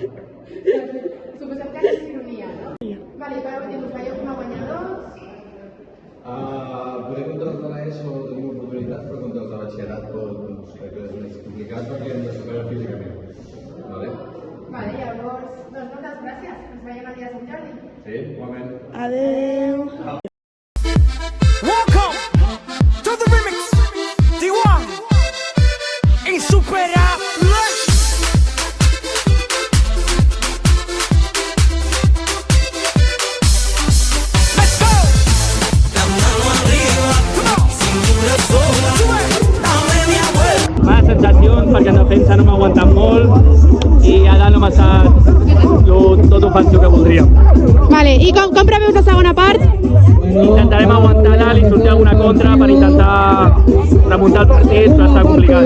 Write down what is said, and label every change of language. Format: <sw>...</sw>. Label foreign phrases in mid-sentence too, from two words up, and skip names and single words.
<ca>Suposem que és ironia, no? Vale, per últim, us veieu com a guanyadors? Poder contra els de l'ESO tenim oportunitats, però contra els de batxillerat doncs, crec que és més complicat perquè hem de superar físicament. Vale? Vale, llavors, doncs moltes gràcies. Ens veiem el dia de Sant Jordi. Sí, igualment. Adeu.</ca> <en>Welcome to the remix. D1 Insuperable. Let's go.</en> <ca>Mala sensacions perquè en defensa no m'ha aguantat molt i a dalt no m'ha estat tot ofensiu que voldríem. Vale, i com preveus la segona part? Intentarem aguantar dalt i sortir alguna contra per intentar remuntar el partit, però està complicat.</ca>